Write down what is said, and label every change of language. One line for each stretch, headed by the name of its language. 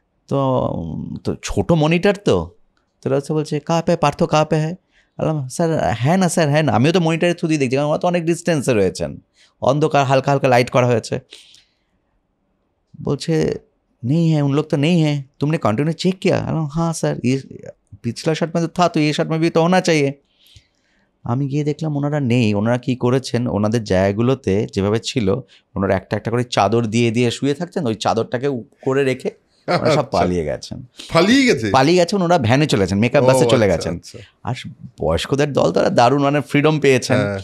Bangla: তো ছোটো মনিটর তো তোরা হচ্ছে বলছে কা পে পার্থ কা পে হ্যাঁ, বললাম স্যার হ্যাঁ না স্যার হ্যাঁ না, আমিও তো মনিটরের থ্রু দিয়ে দেখছি, কারণ ওরা তো অনেক ডিস্টেন্সে রয়েছেন, অন্ধকার, হালকা হালকা লাইট করা হয়েছে।
Hindi: বলছে नहीं है उन लोग तो नहीं है, तुमने कंटिन्यू चेक किया? हाँ सर ये पिछला शॉट में तो था, तो ये शॉट में भी तो होना चाहिए।
Bangla: আমি গিয়ে দেখলাম ওনারা নেই। ওনারা কী করেছেন, ওনাদের জায়গাগুলোতে যেভাবে ছিল ওনারা একটা একটা করে চাদর দিয়ে দিয়ে শুয়ে থাকছেন, ওই চাদরটাকে করে রেখে ওরা সব পালিয়ে গেছেন। পালিয়ে গেছেন, ওরা ভ্যানে চলেছেন, মেকআপ বাসে চলে গেছেন। আর বয়স্কদের দল তারা দারুণ মানে ফ্রিডম পেয়েছেন।